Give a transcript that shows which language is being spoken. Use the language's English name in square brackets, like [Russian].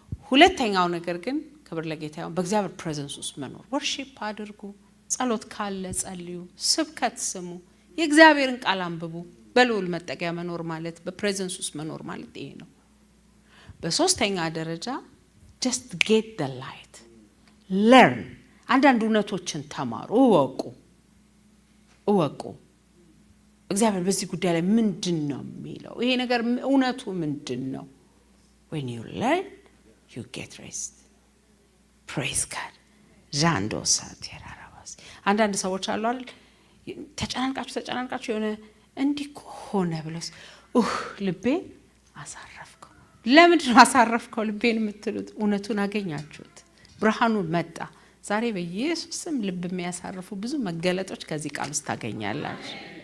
[Amharic] ሁለተኛው ነገር ግን ክብር ለጌታ ይሁን፣ በእግዚአብሔር ፕሬዘንስ ውስጥ መኖር። ወርሺፕ አድርጉ፣ ጸሎት ካለ ጸልዩ፣ ስብከት ስሙ፣ የእግዚአብሔርን ቃል አንብቡ። በልዑል መጠጊያ መኖር ማለት በፕሬዘንስ ውስጥ መኖር ማለት ይሄ ነው። በሶስተኛ ደረጃ [English] just get the light, learn። [Amharic] አንዳንድ እውነቶችን ተማሩ፣ እወቁ። እግዚአብሔር በዚህ ጉዳይ ላይ ምንድነው የሚለው? ይሄ ነገር እውነቱ ምንድነው? [English] when you learn you get rest. praise God። [Amharic] ዛንዶ ሳቴራራባስ አንዳንድ ሰዎች አሉ አይደል ተጨናንቃችሁ የሆነ እንዲህ ሆነ ብለስ ልቤ አሳረፍከው። ለምንድን ነው አሳረፍከው ልቤን የምትሉት? እውነቱን አገኛችሁት፣ ብርሃኑ መጣ። ዛሬ በኢየሱስ ስም ልብ የሚያሳርፉ ብዙ መገለጦች ከዚህ ቃል ውስጥ ታገኛላችሁ።